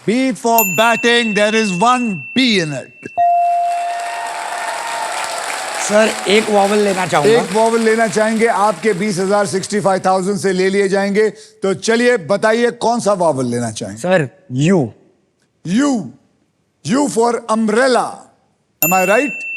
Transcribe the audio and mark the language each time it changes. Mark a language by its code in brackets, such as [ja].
[en] B for batting, there is 1 B in it। [hi] Sir एक vowel लेना चाहूंगा। एक वॉवल लेना चाहेंगे, आपके 20,000 65,000 से ले लिए जाएंगे। तो चलिए बताइए कौन सा वॉवल लेना चाहेंगे? Sir U। [en] U for umbrella, am I right?